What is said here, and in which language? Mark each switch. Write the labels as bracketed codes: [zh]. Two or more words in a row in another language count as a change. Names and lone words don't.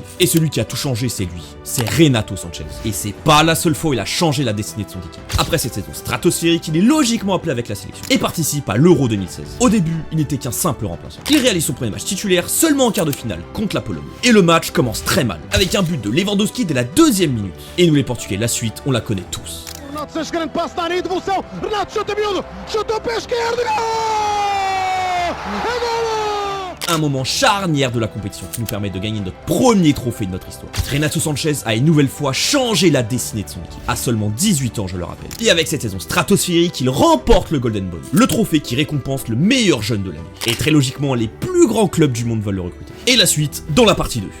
[fr] Et celui qui a tout changé, c'est lui, c'est Renato Sanchez. Et c'est pas la seule fois où il a changé la destinée de son équipe. Après cette saison stratosphérique, il est logiquement appelé avec la sélection et participe à l'Euro 2016. Au début, il n'était qu'un simple remplaçant. Il réalise son premier match titulaire seulement en quart de finale contre la Pologne. Et le match commence très mal, avec un but de Lewandowski dès la 2e minute. Et nous les Portugais, la suite, on la connaît tous. [pt] Renato fez grande passe na área de devolução. Renato chuta miúdo. Chuta o pé esquerdo. Gol! É gol! [fr] Un moment charnière de la compétition qui nous permet de gagner notre premier trophée de notre histoire. Renato Sanchez a une nouvelle fois changé la destinée de son équipe, à seulement 18 ans je le rappelle. Et avec cette saison stratosphérique, il remporte le Golden Boy, le trophée qui récompense le meilleur jeune de l'année. Et très logiquement, les plus grands clubs du monde veulent le recruter. Et la suite, dans la partie 2.